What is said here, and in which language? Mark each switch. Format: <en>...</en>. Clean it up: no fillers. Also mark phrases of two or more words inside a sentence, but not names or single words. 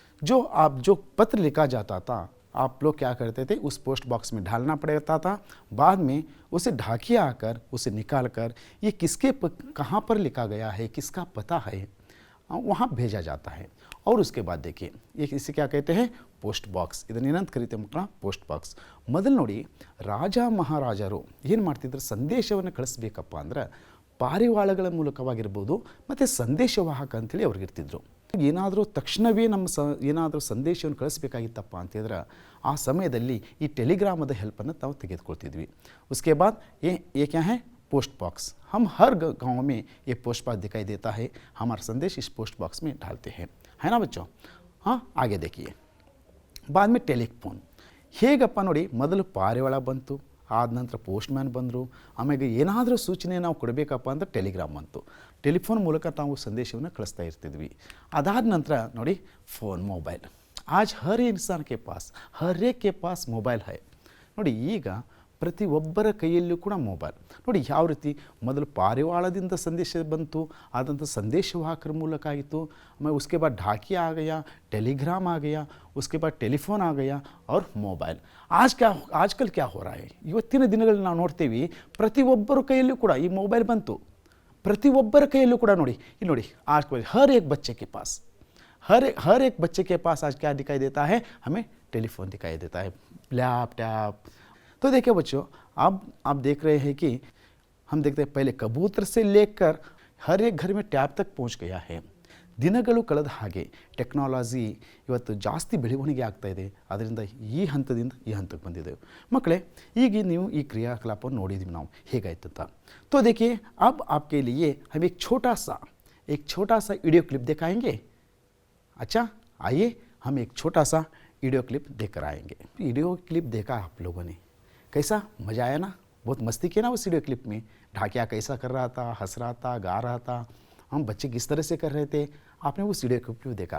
<hi>जो पत्र लिखा जाता था, आप लोग क्या करते थे, उस</hi> <en>post box</en> <hi>में डालना पड़ता था। बाद में उसे ढाकिया आकर उसे निकाल कर ये किसके कहाँ पर लिखा गया है, किसका पता है, वहाँ भेजा जाता है। और उसके बाद देखिए ये इसे क्या कहते हैं?</hi> <en>post box.</en> <kn>ಇದನ್ನ ಏನಂತ ಕರೀತೀವಿ ಮಕ್ಕಳ?</kn> <en>post box.</en> <kn>ಮೊದಲು ನೋಡಿ, ರಾಜ ಮಹಾರಾಜರು ಏನು ಮಾಡ್ತಿದ್ರು, ಸಂದೇಶವನ್ನು ಕಳಿಸ್ಬೇಕಪ್ಪ ಅಂದ್ರೆ ಪಾರಿವಾಳಗಳ ಮೂಲಕವಾಗಿರ್ಬೋದು ಮತ್ತು ಸಂದೇಶವಾಹಕ ಅಂತೇಳಿ ಅವ್ರಿಗೆ ಇರ್ತಿದ್ರು. ಏನಾದರೂ ತಕ್ಷಣವೇ ಏನಾದರೂ ಸಂದೇಶವನ್ನು ಕಳಿಸ್ಬೇಕಾಗಿತ್ತಪ್ಪ ಅಂತಂದ್ರೆ ಆ ಸಮಯದಲ್ಲಿ ಈ ಟೆಲಿಗ್ರಾಮದ ಹೆಲ್ಪನ್ನು ನಾವು ತೆಗೆದುಕೊಳ್ತಿದ್ವಿ.</kn> <hi>उसके बाद ये क्या है?</hi> <en>post box.</en> <hi>हम हर गांव में ये</hi> <en>post box</en> <hi>दिखाई देता है। हमारा संदेश इस</hi> <en>post box</en> <hi>में डालते हैं, है ना बच्चों? हाँ आगे देखिए, बाद में टेलीफोन</hi> <kn>ಹೇಗಪ್ಪ ನೋಡಿ, ಮೊದಲು ಪಾರಿವಾಳ ಬಂತು, ಆದ ನಂತರ ಪೋಸ್ಟ್ಮ್ಯಾನ್ ಬಂದರು, ಆಮೇಲೆ ಏನಾದರೂ ಸೂಚನೆ ನಾವು ಕೊಡಬೇಕಪ್ಪ ಅಂದ್ರೆ ಟೆಲಿಗ್ರಾಮ್ ಬಂತು. ಟೆಲಿಫೋನ್ ಮೂಲಕ ನಾವು ಸಂದೇಶವನ್ನು ಕಳಿಸ್ತಾ ಇರ್ತಿದ್ವಿ. ಅದಾದ ನಂತರ ನೋಡಿ</kn> <en>phone mobile.</en> <hi>आज हर इंसान के पास, हर एक के पास मोबाइल है ನೋಡಿ।</hi> <kn>ಈಗ ಪ್ರತಿಯೊಬ್ಬರ ಕೈಯಲ್ಲೂ ಕೂಡ ಮೊಬೈಲ್ ನೋಡಿ. ಯಾವ ರೀತಿ ಮೊದಲು ಪಾರಿವಾಳದಿಂದ ಸಂದೇಶ ಬಂತು, ಆದಂತ ಸಂದೇಶವಾಹಕರ ಮೂಲಕ ಆಗಿತ್ತು, ಆಮೇಲೆ</kn> <hi>उसके बाद ढाकिया आ गया, टेलीग्राम आ गया, उसके बाद टेलीफोन आ गया और मोबाइल। आजकल क्या हो रहा है,</hi> <kn>ಇವತ್ತಿನ ದಿನಗಳಲ್ಲಿ ನಾವು ನೋಡ್ತೀವಿ ಪ್ರತಿಯೊಬ್ಬರ ಕೈಯಲ್ಲೂ ಕೂಡ ಈ ಮೊಬೈಲ್ ಬಂತು. ಪ್ರತಿಯೊಬ್ಬರ ಕೈಯಲ್ಲೂ ಕೂಡ ನೋಡಿ, ಇಲ್ಲಿ ನೋಡಿ,</kn> <hi>आज हर एक बच्चे के पास, हर एक बच्चे के पास आज क्या दिखाई देता है, हमें टेलीफोन दिखाई देता है, लैपटॉप। तो देखिए बच्चों, अब आप देख रहे हैं कि हम देखते हैं पहले कबूतर से लेकर हर एक घर में ट्याब तक पहुंच गया है।</hi> <kn>ದಿನಗಳು ಕಳೆದ ಹಾಗೆ ಟೆಕ್ನಾಲಜಿ ಇವತ್ತು ಜಾಸ್ತಿ ಬೆಳವಣಿಗೆ ಆಗ್ತಾ ಇದೆ. ಅದರಿಂದ ಈ ಹಂತದಿಂದ ಈ ಹಂತಕ್ಕೆ ಬಂದಿದ್ದೇವೆ ಮಕ್ಕಳೇ. ಈಗ ನೀವು ಈ ಕ್ರಿಯಾಕಲಾಪವನ್ನು ನೋಡಿದ್ವಿ ನಾವು ಹೇಗಾಯ್ತು ಅಂತ.</kn> <hi>तो देखिए अब आपके लिए हम एक छोटा सा</hi> <en>video clip</en> <hi>दिखाएंगे। अच्छा आइए हम एक छोटा सा</hi> <en>video clip</en> <hi>देखकर आएंगे।</hi> <en>video clip</en> <hi>देखा आप लोगों ने, कैसा मज़ा आया ना? बहुत मस्ती किया ना उस</hi> <en>video clip</en> <hi>में। ढाकिया कैसा कर रहा था, हंस रहा था, गा रहा था, हम बच्चे किस तरह से कर रहे थे, आपने उस</hi> <en>video clip</en> <hi>में देखा।</hi>